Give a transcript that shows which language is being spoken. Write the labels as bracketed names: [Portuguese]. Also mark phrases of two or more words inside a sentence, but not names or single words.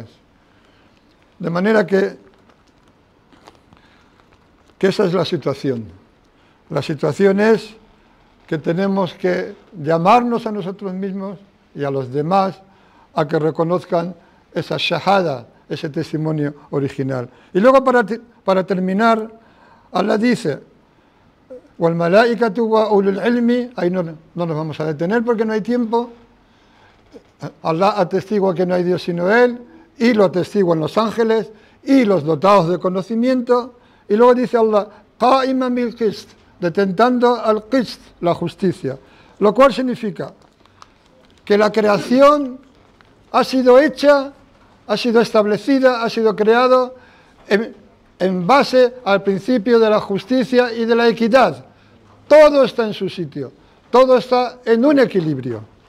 [Spanish] De manera que esa es la situación. La situación es que tenemos que llamarnos a nosotros mismos y a los demás a que reconozcan esa shahada, ese testimonio original. Y luego, para terminar, Allah dice, [Arabic] والملائكة وأولو العلم, [Spanish] ahí no nos vamos a detener porque no hay tiempo. Allah atestigua que no hay Dios sino Él, y lo atestiguan los ángeles y los dotados de conocimiento. Y luego dice Allah, [Arabic] قائما بالقسط, [Spanish] detentando al qist, la justicia. Lo cual significa que la creación ha sido hecha, ha sido establecida, ha sido creado en base al principio de la justicia y de la equidad. Todo está en su sitio, todo está en un equilibrio.